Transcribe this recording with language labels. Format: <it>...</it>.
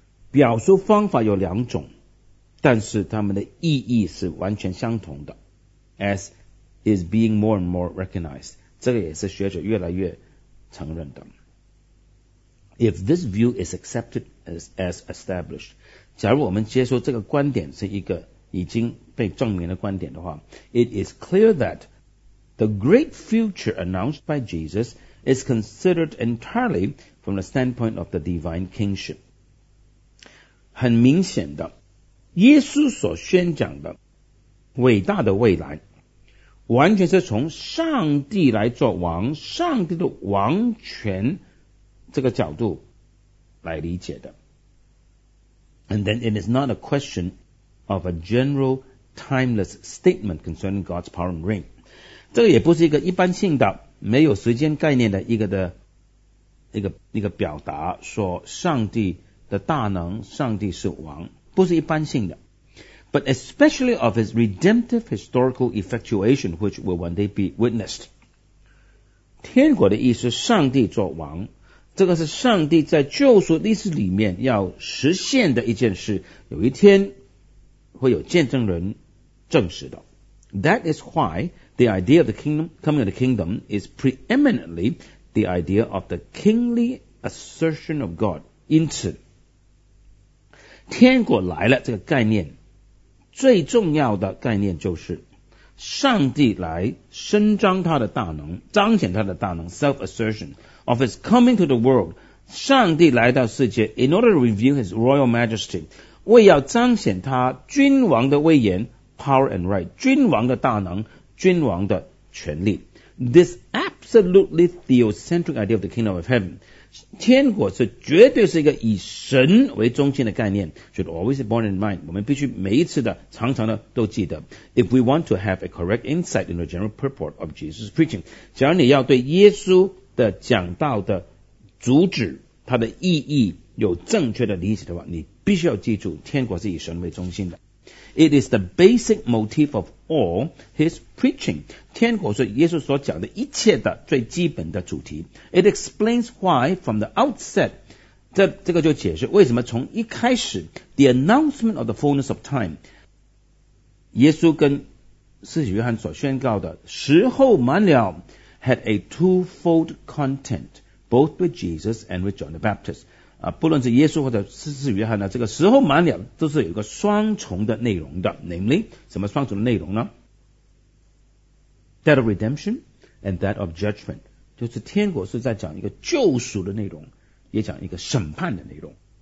<zh>表述方法有两种，但是它们的意义是完全相同的。</zh> <en>As is being more and more recognized.</en> <zh>这个也是学者越来越承认的。</zh> <en>If this view is accepted as established,</en> <zh>假如我们接受这个观点是一个已经被证明的观点的话，</zh> <en>it is clear that the great future announced by Jesus is considered entirely from the standpoint of the divine kingship.</en> <zh>很明显的，耶稣所宣讲的伟大的未来，完全是从上帝来做王，上帝的王权这个角度来理解的。</zh> <en>And then it is not a question of a general timeless statement concerning God's power and reign.</en> <zh>这个也不是一个一般性的没有时间概念的一个表达，说上帝的大能，上帝是王，不是一般性的。</zh> <en>But especially of his redemptive historical effectuation, which will one day be witnessed.</en> <zh>天国的意思，上帝做王，这个是上帝在救赎历史里面要实现的一件事，有一天会有见证人证实的。</zh> <en>That is why the idea of the kingdom, coming of the kingdom is preeminently the idea of the kingly assertion of God.</en> <zh>因此，天国来了这个概念，最重要的概念就是上帝来伸张他的大能，彰显他的大能 ,self-assertion</zh> <en>of his coming to the world,</en> <zh>上帝来到世界</zh> <en>in order to reveal his royal majesty,</en> <zh>为要彰显他君王的威严</zh> <en>power and right,</en> <zh>君王的大能，君王的权力。</zh> <en>This absolutely theocentric idea of the kingdom of heaven,</en> <zh>天国是绝对是一个以神为中心的概念</zh> <en>should always be borne in mind,</en> <zh>我们必须每一次的常常的都记得。</zh> <en>If we want to have a correct insight into the general purport of Jesus' preaching,</en> <zh>假如你要对耶稣的讲道的主旨它的意义有正确的理解的话，你必须要记住天国是以神为中心的。</zh> <en>It is the basic motif of all his preaching.</en> <zh>天国是耶稣所讲的一切的最基本的主题。</zh> <en>It explains why from the outset,</en> <zh>这个就解释为什么从一开始</zh> <en>the announcement of the fullness of time,</en> <zh>耶稣跟施洗约翰所宣告的时候满了</zh> <en>had a twofold content, both with Jesus and with John the Baptist.</en> <zh>不论是耶稣或者施约翰呢，这个时候满了都是有一个双重的内容的 ，namely 什么双重的内容呢</zh> <en>？That of redemption and that of judgment，</en> <zh>就是天国是在讲一个救赎的内容，也讲一个审判的内容。</zh>